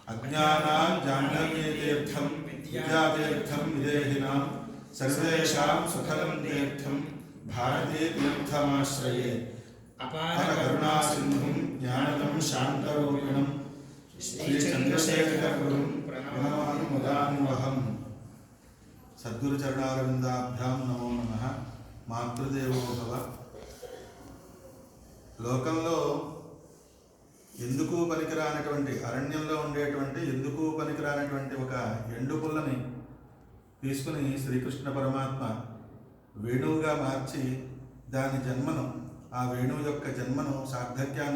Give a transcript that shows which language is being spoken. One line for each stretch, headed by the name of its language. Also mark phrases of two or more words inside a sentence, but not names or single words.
Sanskrit: अज्ञानाञ्जाह्नवीतीर्थं विद्यातीर्थं विदेहिनां सर्वेषां सुखदं तीर्थं भारतीतीर्थमाश्रये अपारकरुणासिन्धुं ज्ञानदं शान्तरूपिणं श्रीचन्द्रशेखरगुरुं प्रणमामि मुदान्वहम्। सद्गुरुचरणारविन्दाभ्यां नमो नमः। मातृदेवो भव।
Telugu: లోకంలో ఎందుకు పనికిరానటువంటి అరణ్యంలో ఉండేటువంటి ఎందుకు పనికిరానటువంటి ఒక ఎండు పుల్లని తీసుకుని శ్రీకృష్ణ పరమాత్మ వేణువుగా మార్చి దాని జన్మను ఆ వేణువు యొక్క జన్మను సార్థక్యాన్ని